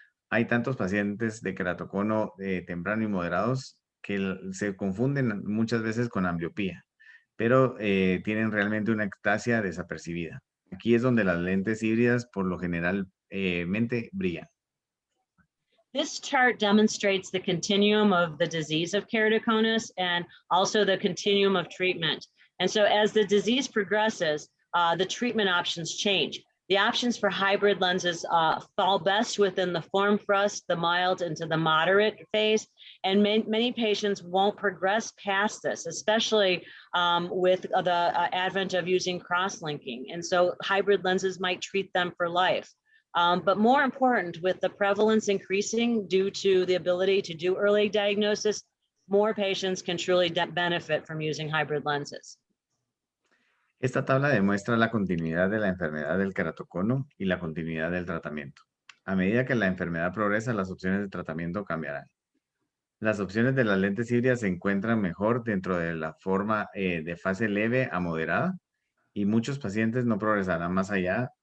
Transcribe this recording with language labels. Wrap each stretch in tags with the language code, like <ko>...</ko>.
<es>Hay tantos pacientes de keratocono temprano y moderados que se confunden muchas veces con ambliopía, pero tienen realmente una ectasia desapercibida. Aquí es donde las lentes híbridas por lo generalmente brillan.</es> <en>This chart demonstrates the continuum of the disease of keratoconus and also the continuum of treatment. And so as the disease progresses, the treatment options change. The options for hybrid lenses fall best within the form thrust, the mild into the moderate phase. And many patients won't progress past this, especially with the advent of using cross-linking. And so hybrid lenses might treat them for life. But more important, with the prevalence increasing due to the ability to do early diagnosis, more patients can truly benefit from using hybrid lenses.</en> <es>Esta tabla demuestra la continuidad de la enfermedad del keratocono y la continuidad del tratamiento. A medida que la enfermedad progresa, las opciones de tratamiento cambiarán. Las opciones de las lentes híbridas se encuentran mejor dentro de la forma de fase leve a moderada y muchos pacientes no progresarán más allá</es>